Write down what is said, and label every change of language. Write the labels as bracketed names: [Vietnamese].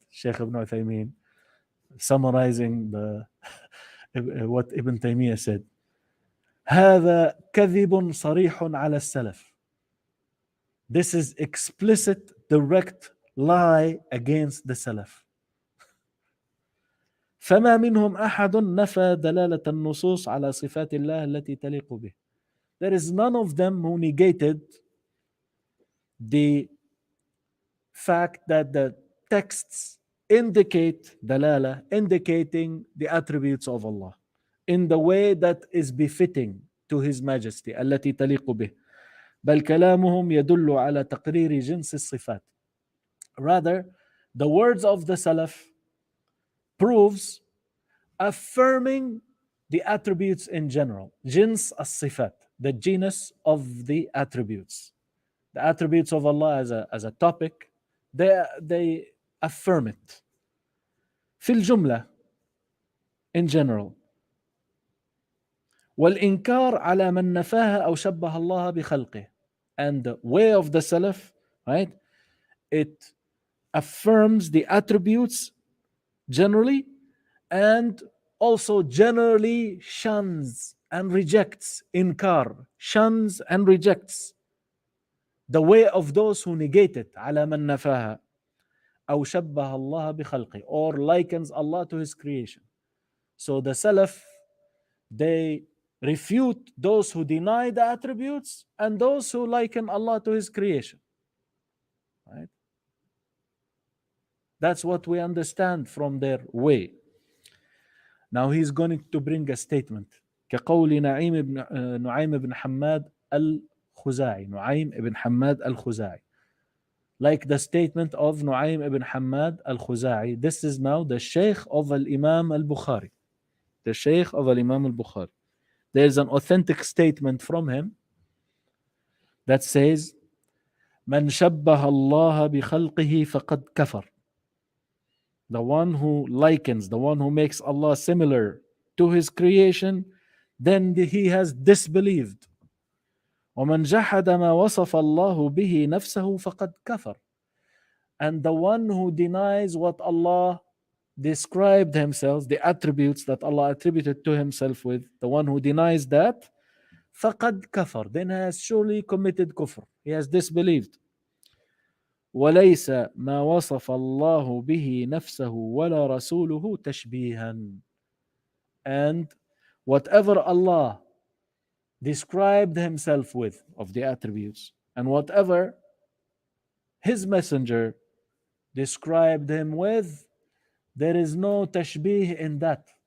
[English] Sheikh Ibn Uthaimeen, summarizing what Ibn Taymiyyah said. [Arabic] هذا كذب صريح على السلف. [English] This is explicit, direct lie against the Salaf. [Arabic] فما منهم أحد نفى دلالة النصوص على صفات الله التي تليق به. [English] There is none of them who negated the fact that the texts indicate dalala, indicating the attributes of Allah in the way that is befitting to His Majesty [Arabic] التي تليق به. بل كلامهم يدل على تقرير جنس الصفات. [English] Rather, the words of the Salaf proves affirming the attributes in general. [Arabic] جنس الصفات, [English] the genus of the attributes. The attributes of Allah as a topic, they affirm it. [Arabic] في الجملة, [English] in general. [Arabic] والإنكار على من نفاها أو شبه الله بخلقه. [English] And the way of the Salaf, right? It affirms the attributes generally, and also generally shuns and rejects, inkar, shuns and rejects the way of those who negate it, [Arabic] على من نفاها أو شبه الله بخلقه, [English] or likens Allah to His creation. So the Salaf, they refute those who deny the attributes and those who liken Allah to His creation. Right? That's what we understand from their way. Now he's going to bring a statement. [Arabic] كقول نعيم بن حماد الخزاعي. [English] نعيم ibn Hammad al-Khuzai. Like the statement of Nu'aym ibn Hammad al-Khuzai. This is now the Sheikh of al-Imam al-Bukhari. The Sheikh of al-Imam al-Bukhari. There's an authentic statement from him that says, [Arabic] من شبه الله بخلقه فقد كفر. [English] The one who likens, the one who makes Allah similar to His creation, then he has disbelieved. [Arabic] ومن جحد ما وصف الله به نفسه فقد كفر. [English] And the one who denies what Allah described himself, the attributes that Allah attributed to himself with, the one who denies that, [Arabic] فقد كفر, [English] then has surely committed kufr. He has disbelieved. [Arabic] وليس ما وصف الله به نفسه ولا رسوله تشبيها. [English] And whatever Allah described himself with of the attributes, and whatever his messenger described him with, there is no tashbih in that.